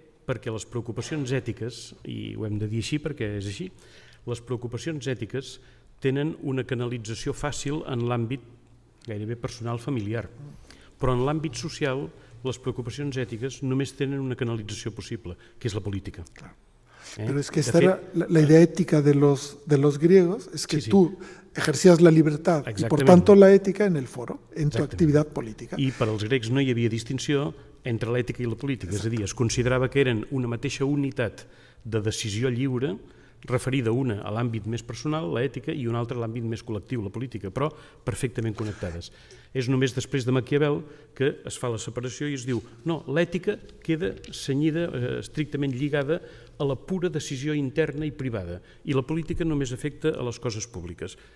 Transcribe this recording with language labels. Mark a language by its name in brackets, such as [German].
[Catalan] Perquè les preocupacions ètiques, i ho hem de dir així perquè és així, les preocupacions ètiques tenen una canalització fàcil en l'àmbit gairebé personal familiar, però en l'àmbit social les preocupacions ètiques només tenen una canalització possible, que és la política. [Spanish] Claro. Pero es que esta era la idea ética de los griegos, es que tú ejercías la libertad y por tanto la ética en el foro, en tu actividad política. [Catalan] I per als grecs no hi havia distinció entre l'ètica i la política, és a dir, es considerava que eren una mateixa unitat de decisió lliure, referida una a l'àmbit més personal, l'ètica, i una altra a l'àmbit més col·lectiu, la política, però perfectament connectades. És només després de Maquiavel que es fa la separació i es diu no, l'ètica queda cenyida, estrictament lligada a la pura decisió interna i privada, i la política només afecta a les coses públiques.